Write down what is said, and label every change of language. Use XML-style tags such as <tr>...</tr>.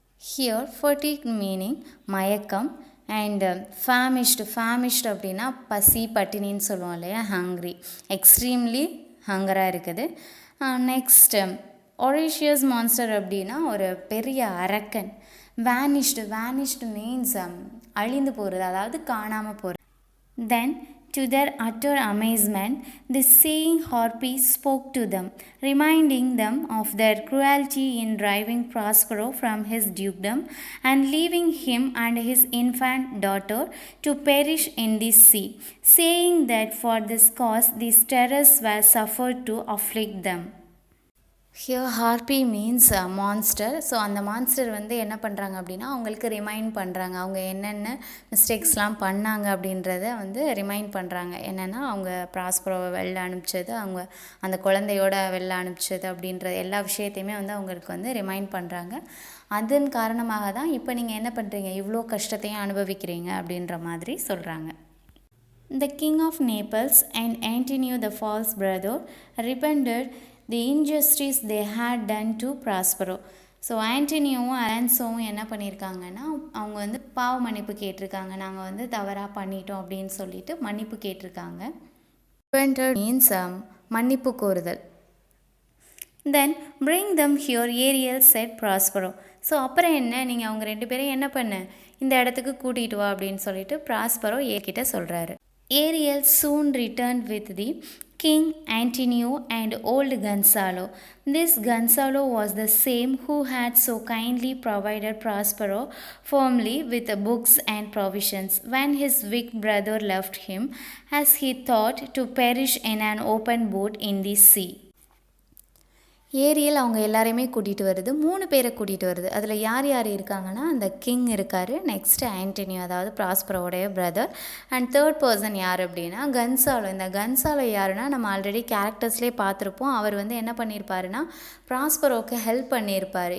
<ta>Here fatigued meaning மயக்கம் and ஃபேமிஷ்டு அப்படின்னா பசி பட்டினின்னு சொல்லுவோம் இல்லையா, ஹங்க்ரி, எக்ஸ்ட்ரீம்லி ஹங்கராக இருக்குது. நெக்ஸ்ட் ஒரேஷியஸ் மான்ஸ்டர் அப்படின்னா ஒரு பெரிய அரக்கன். வேனிஷ்டு மீன்ஸ் அழிந்து போகிறது, அதாவது காணாமல் போகிறது.</ta> <en>Then to their utter amazement, the seeing harpy spoke to them, reminding them of their cruelty in driving Prospero from his dukedom and leaving him and his infant daughter to perish in the sea, saying that for this cause these terrors were suffered to afflict them.</en> <ta>Here harpy means monster. So அந்த monster வந்து என்ன பண்ணுறாங்க அப்படின்னா, அவங்களுக்கு remind பண்ணுறாங்க அவங்க என்னென்ன மிஸ்டேக்ஸ்லாம் பண்ணாங்க அப்படின்றத வந்து ரிமைண்ட் பண்ணுறாங்க. என்னென்னா, அவங்க ப்ராஸ்பரோவை வெளில அனுப்பிச்சது, அவங்க அந்த குழந்தையோட வெளில அனுப்பிச்சது அப்படின்ற எல்லா விஷயத்தையுமே வந்து அவங்களுக்கு வந்து ரிமைண்ட் பண்ணுறாங்க. அதன் காரணமாக தான் இப்போ நீங்கள் என்ன பண்ணுறீங்க, இவ்வளோ கஷ்டத்தையும் அனுபவிக்கிறீங்க அப்படின்ற மாதிரி சொல்கிறாங்க.</ta> <en>The king of Naples and Antonio the false brother repented the injustice they had done to Prospero.</en> <ta>So ஆண்டனியோவும் அலான்சோவும் என்ன பண்ணியிருக்காங்கன்னா, அவங்க வந்து பாவ மன்னிப்பு கேட்டிருக்காங்க. நாங்கள் வந்து தவறாக பண்ணிட்டோம் அப்படின்னு சொல்லிட்டு மன்னிப்பு கேட்டிருக்காங்க. ரிப்பெண்டட் மீன்ஸ் மன்னிப்பு கோருதல். தென்</ta> <en>bring them here, Ariel said Prospero.</en> <ta>So அப்புறம் என்ன, நீங்கள் அவங்க 2 பேரையும் என்ன பண்ண, இந்த இடத்துக்கு கூட்டிகிட்டு வா அப்படின்னு சொல்லிட்டு ப்ராஸ்பரோ ஏகிட்ட சொல்கிறாரு.</ta> <en>Ariel soon returned with the King Antonio and old Gonzalo. This Gonzalo was the same who had so kindly provided Prospero firmly with books and provisions when his weak brother left him, as he thought, to perish in an open boat in the sea.</en> <ta>Ariel அவங்க எல்லாரையுமே கூட்டிகிட்டு வருது, 3 பேரை கூட்டிகிட்டு வருது. அதில் யார் யார் இருக்காங்கன்னா, அந்த கிங் இருக்கார், நெக்ஸ்ட்டு ஆண்டனியோ அதாவது ப்ராஸ்பரோடைய பிரதர், அண்ட் தேர்ட் பர்சன் யார் அப்படின்னா கன்சாலோ. இந்த கன்சாலோ யாருன்னா நம்ம ஆல்ரெடி கேரக்டர்ஸ்லேயே பார்த்துருப்போம். அவர் வந்து என்ன பண்ணியிருப்பாருன்னா, ப்ராஸ்பரோவுக்கு ஹெல்ப் பண்ணியிருப்பார்.</ta>